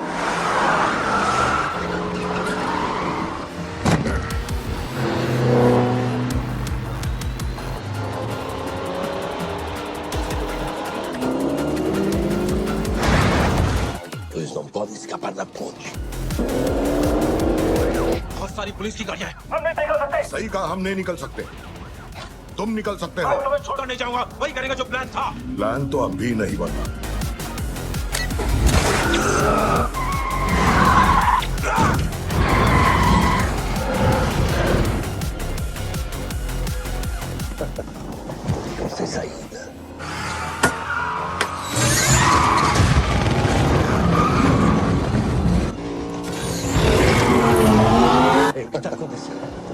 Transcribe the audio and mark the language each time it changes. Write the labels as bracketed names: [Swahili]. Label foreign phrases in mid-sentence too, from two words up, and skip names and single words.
[Portuguese] Eles não podem escapar da ponte. [Hindi] बहुत सारी पुलिस की गाड़ियां हैं। हम नहीं निकल सकते। सही कहा, हम नहीं निकल सकते। तुम निकल सकते हो। मैं छोड़कर नहीं जाऊंगा, वही करेगा जो प्लान था। प्लान तो अब भी नहीं बना। [Portuguese] Sem saída. Ei, o que está acontecendo?